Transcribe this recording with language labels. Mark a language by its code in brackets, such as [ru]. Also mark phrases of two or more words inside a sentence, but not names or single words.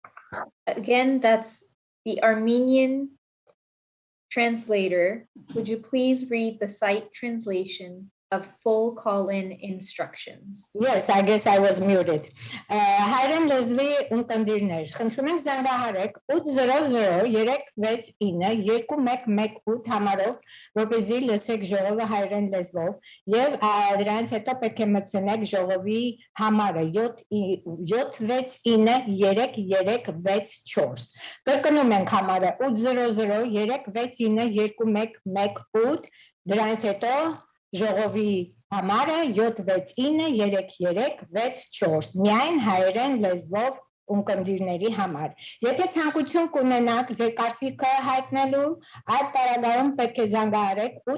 [en] Again, that's the Armenian translator. Would you please read the site translation of full call-in instructions? Yes, I guess I was muted. [hy] Հայրեն լեզվի ունկնդիրներ, խնդրում ենք զանգահարեք 800-369-2118 համարով, որպեսզի լսեք ժողովը հայրեն լեզվով, եւ դրանից հետո պետք է մտցնեք ժողովի համարը 769-3364։ Կրկնում ենք համարը 800-369-2118, դրանից հետո ժողովի համարը 769-3364, միայն հայերեն լեզվով ունկնդիրների համար։ Եթե ցանկություն կունենաք ձեր կարծիքը հայտնելու, այդ պարագայում պետք է զանգահարեք